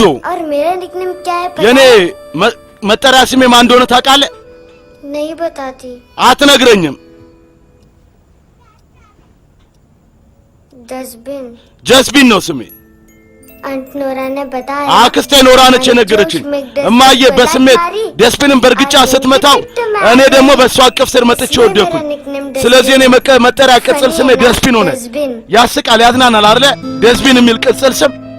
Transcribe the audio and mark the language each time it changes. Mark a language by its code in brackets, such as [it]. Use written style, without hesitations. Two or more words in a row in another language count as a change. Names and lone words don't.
[hi] और मेरा निकनेम क्या है पता [am] የኔ [hi] है? [am] መጠሪያ ስሜ ማን እንደሆነ ታውቃለህ? [hi] नहीं बताती। [am] አትነግረኝም? [hi] डस्टबिन [am] ጀስቢን ነው ስሜ። [hi] आंट नोरा ने बताया। [am] አክስቴ ኖራ ነች የነገረችኝ። እማዬ በስሜት ደስቢንን በእርግጫ ስትመታው እኔ ደግሞ በእሷ አቅፍ ስር መጥቼ ወደኩኝ። ስለዚህ እኔ መጠሪያ ቅጽል ስሜ ደስቢን ሆነ። ያስቃል፣ ያዝናናል አይደለ? ደስቢን የሚል ቅጽል ስም